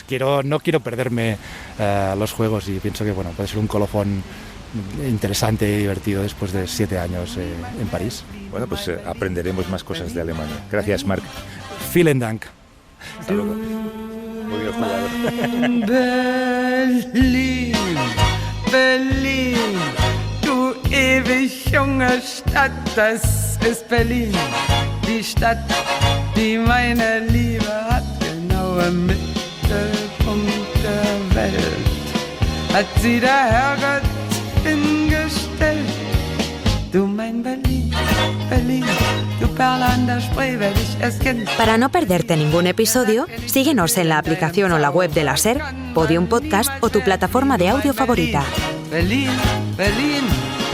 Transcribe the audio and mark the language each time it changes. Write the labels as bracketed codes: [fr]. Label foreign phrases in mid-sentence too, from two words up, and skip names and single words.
[es] No quiero perderme los Juegos y pienso que puede ser un colofón interesante y divertido después de 7 años en París. Bueno, pues aprenderemos más cosas de Alemania. Gracias, Marc. [de] Vielen Dank. [es] Hasta luego. Muy bien jugado. [de] Berlin, du ewig junge Stadt, das ist Berlin. Die Stadt, die meine Liebe hat, genau im Mittelpunkt der Welt. Hat sie der Herrgott hingestellt. Du mein Berlin, Berlin, du Perle an der Spree, wer dich erst kennt. [es] Para no perderte ningún episodio, síguenos en la aplicación o la web de la SER, Podium Podcast o tu plataforma de audio favorita. [de] Berlin, Berlin.